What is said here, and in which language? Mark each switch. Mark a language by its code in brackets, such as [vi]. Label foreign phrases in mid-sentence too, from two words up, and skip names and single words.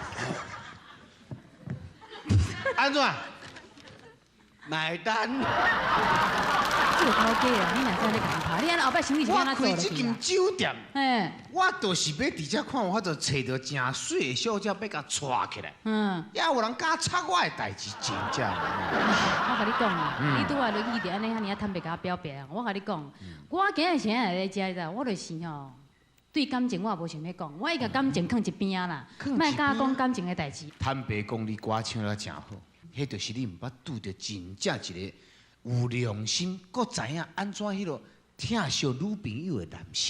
[nan] 安怎？买单。这个头家啊，你若在咧讲他，你安后摆生意是安怎做落我开这间去啊？酒店，哎，我就是要直接看有法度找到真水的小姐，要甲带起来。嗯，也有人敢插我的代志，真正。我甲你讲啊，你拄下落去就安尼遐尔坦白甲我表白啊，我甲你讲，我今日先来咧遮的，我就是吼。对感情我也无想要讲，我伊甲感情放一边啊啦，莫甲我讲感情的代志。坦白讲，你歌唱得真好，迄就是你毋捌拄着真正一个有良心，搁知影安怎迄落疼惜女朋友的男性。